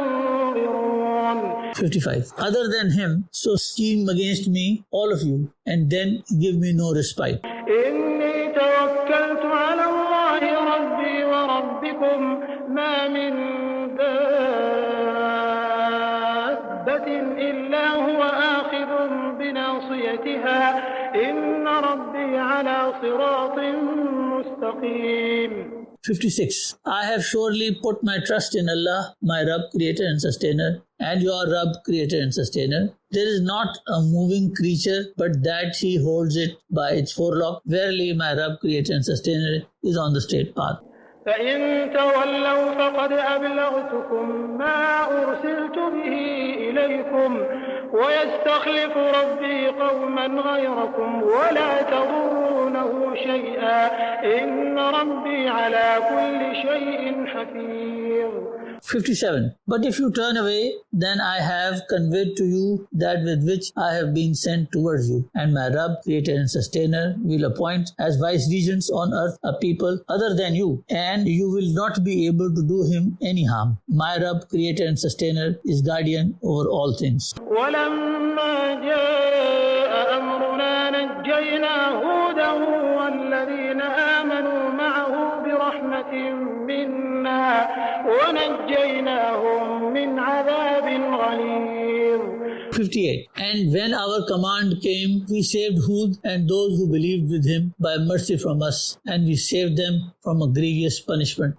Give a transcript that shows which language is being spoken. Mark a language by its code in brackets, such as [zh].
[en] 55. Other than Him, so scheme against me, all of you, and then give me no respite. [ar] إني توكلت على الله ربي وربكم ما من دابة إلا هو آخذ بناصيتها إن ربي على صراط مستقيم. [en] 56. I have surely put my trust in Allah, my Rabb, Creator and Sustainer, and your Rabb, Creator and Sustainer. There is not a moving creature but that He holds it by its forelock. Verily, my Rabb, Creator and Sustainer is on the straight path. [ar] فإن تولوا فقد أبلغتكم ما أرسلت به إليكم ويستخلف ربي قوما غيركم ولا تضرونه شيئا إن ربي على كل شيء حفيظ. [en] 57. But if you turn away, then I have conveyed to you that with which I have been sent towards you, and my Rabb, Creator and Sustainer, will appoint as vice-regents on earth a people other than you, and you will not be able to do him any harm. My Rabb, Creator and Sustainer, is guardian over all things. [ar] ولما جاء أمرنا نجينا هودا والذين آمنوا معه برحمة منا ونجيناهم من عذاب غليظ. [en] 58. And when our command came, we saved Hud and those who believed with him by mercy from us, and we saved them from a grievous punishment.